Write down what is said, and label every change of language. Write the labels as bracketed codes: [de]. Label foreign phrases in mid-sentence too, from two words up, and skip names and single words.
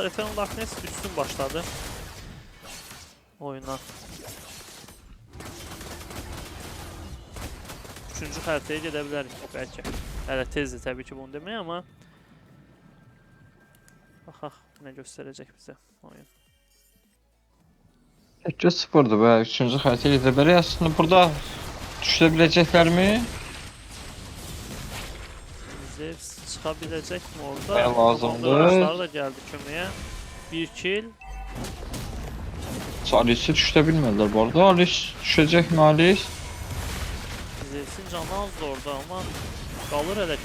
[az] Eternal Darkness üstün başladı oyuna. [tr] Üçüncü haritaya gidebiliriz belki. [az] Hələ tezdir tabii ki bunu deməyə ama baxaq [tr] ne gösterecek bize oyun. [az] 2-0'dır və 3-cü xəritəyə gedə bilərik. Aslında burada düşə biləcəklərmi? [tr] Zeus çıkabilecek mi orada? [az] Baya lazımdır. [tr] Arkadaşlar da geldi köməyə. [az] Bir kill. Alice'i düşə bilmədilər bu arada. Alice düşəcəkmi Alice? [tr] Zeus'in canı azdı orada ama kalır hele ki.